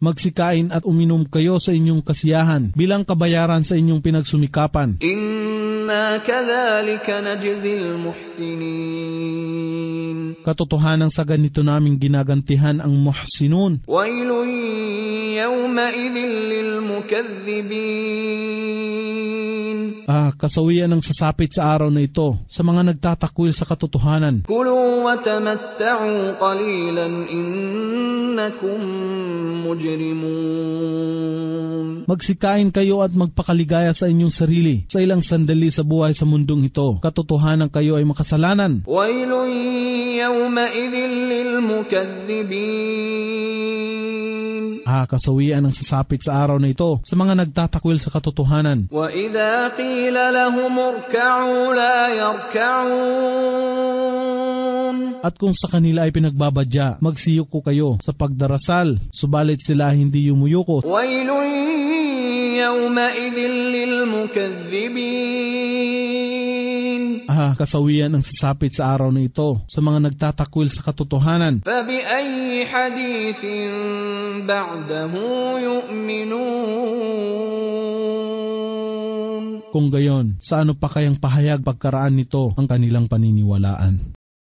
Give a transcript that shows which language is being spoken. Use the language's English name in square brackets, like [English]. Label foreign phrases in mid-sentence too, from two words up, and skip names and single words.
[Filipino] Magsikain at uminom kayo sa inyong kasiyahan bilang kabayaran sa inyong pinagsumikapan. [Arabic] إنا كذلك نجزي المحسنين [Filipino] Katotohanan sa ganito naming ginagantihan ang muhsinun. [Arabic] ويل يومئذ للمكذبين [Filipino] Kasawian ang sasapit sa araw na ito sa mga nagtatakwil sa katotohanan. [Arabic] كلوا وتمتعوا قليلا إنكم مجرمون [Filipino] Magsikain kayo at magpakaligaya sa inyong sarili sa ilang sandali sa buhay sa mundong ito. Katotohanan kayo ay makasalanan. [Arabic] ويل يومئذ للمكذبين [Filipino] Kasawian ang sasapit sa araw na ito sa mga nagtatakwil sa katotohanan. [Arabic] وإذا قيل لهم اركعوا لا يركعون [Filipino] At kung sa kanila ay pinagbabadya, magsiyuko kayo sa pagdarasal, subalit sila hindi yumuyuko. [Arabic] ويل يومئذ للمكذبين [Filipino] Kasawian ang sasapit sa araw na ito sa mga nagtatakwil sa katotohanan. [Arabic] فبأي حديث بعده يؤمنون [Filipino] Kung gayon, sa ano pa kayang pahayag pagkaraan nito ang kanilang paniniwalaan?